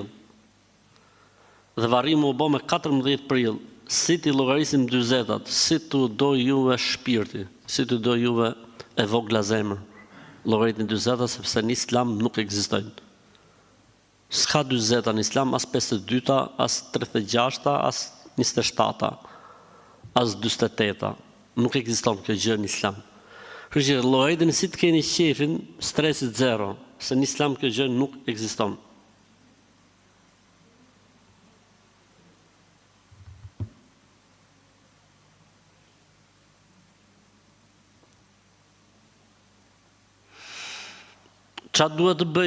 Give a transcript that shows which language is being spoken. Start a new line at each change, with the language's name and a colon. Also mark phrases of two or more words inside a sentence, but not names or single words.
Albanian: Dhe varimi u bë me 14 prill. Si ti llogarisim 40-at, si tu do juve shpirti, si tu do juve e vogla zemër. Llogaritni 40-at sepse në Islam nuk ekzistojnë. S'ka 40-a në Islam, as 52-a, as 36-a, as 27-a, as 48-a. Nuk ekziston kjo gjë në Islam. Kështu që llogaritni si të keni qefin, stresit zero, se në Islam kjo gjë nuk ekziston. Qa duhet të bëj?